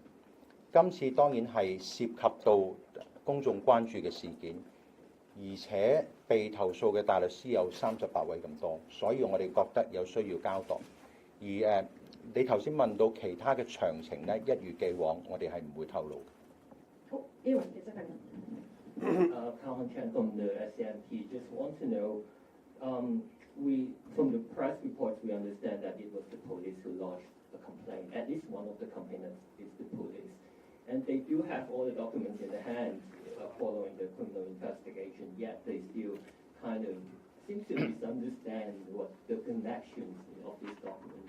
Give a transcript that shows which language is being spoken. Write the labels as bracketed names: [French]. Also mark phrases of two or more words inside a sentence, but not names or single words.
[Cantonese] 今次當然係涉及到公眾關注嘅事件，而且被投訴嘅大律師有38位咁多，所以我哋覺得有需要交代。而你頭先問到其他嘅詳情咧，一如既往，我哋係唔會透露。好，呢位記者朋友。 [English] Colin Chen from the SCMP. Just want to know, from the press reports, we understand that it was the police who lodged a complaint. At least one of the complainants is the police. And they do have all the documents in their hands following the criminal investigation, yet they still kind of seem to misunderstand what the connections of these documents.